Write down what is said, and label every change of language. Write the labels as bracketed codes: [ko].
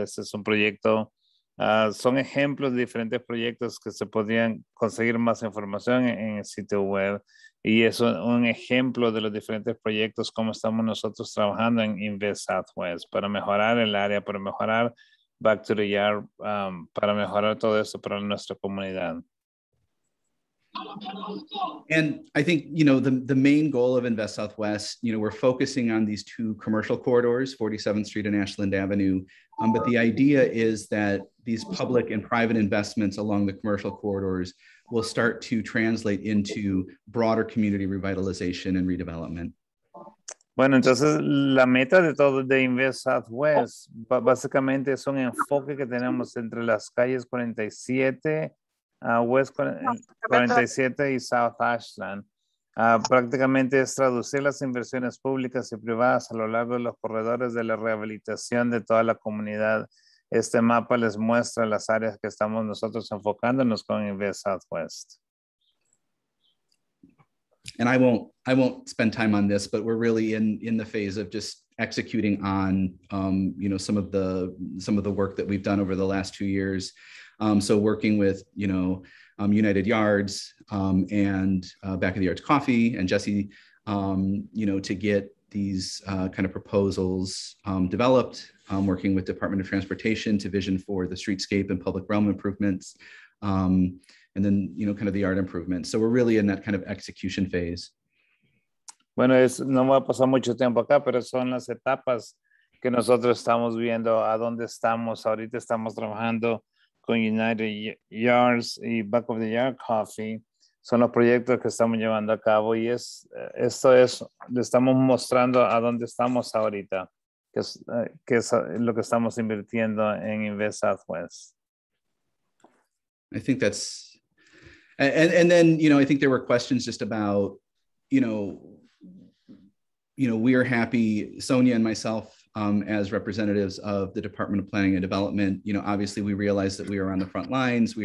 [es] Este es un proyecto, son ejemplos de diferentes proyectos que se podrían conseguir más información en el sitio web. Y es un ejemplo de los diferentes proyectos, cómo estamos nosotros trabajando en Invest Southwest para mejorar el área, para mejorar Back to the Yard, para mejorar todo esto para nuestra comunidad. [en] And I think, you know, the main goal of Invest Southwest, you know, we're focusing on these two commercial corridors, 47th Street and Ashland Avenue. But the idea is that these public and private investments along the commercial corridors will start to translate into broader community revitalization and redevelopment. [es] Bueno, entonces la meta de todo de Invest Southwest básicamente es un enfoque que tenemos entre las calles 47, West 47 y South Ashland. Prácticamente es traducir las inversiones públicas y privadas a lo largo de los corredores de la rehabilitación de toda la comunidad. Este mapa les muestra las áreas que estamos nosotros enfocándonos con Invest Southwest. [en] And I won't spend time on this, but we're really in the phase of just executing on you know, some of the work that we've done over the last 2 years. So working with, you know, United Yards and Back of the Yards Coffee and Jesse, you know, to get these kind of proposals developed, working with Department of Transportation to vision for the streetscape and public realm improvements, and then, you know, kind of the yard improvements. So we're really in that kind of execution phase. [es] Bueno, no va a pasar mucho tiempo acá, pero son las etapas que nosotros estamos viendo a dónde estamos. Ahorita estamos trabajando con United Yards y Back of the Yard Coffee. Son los proyectos que estamos llevando a cabo y esto es, le estamos mostrando a dónde estamos ahorita, que es lo que estamos invirtiendo en Invest Southwest. [en] I think that's, and then, you know, I think there were questions just about, you know, we are happy, Sonia and myself, as representatives of the Department of Planning and Development, you know, obviously we realize that we are on the front lines.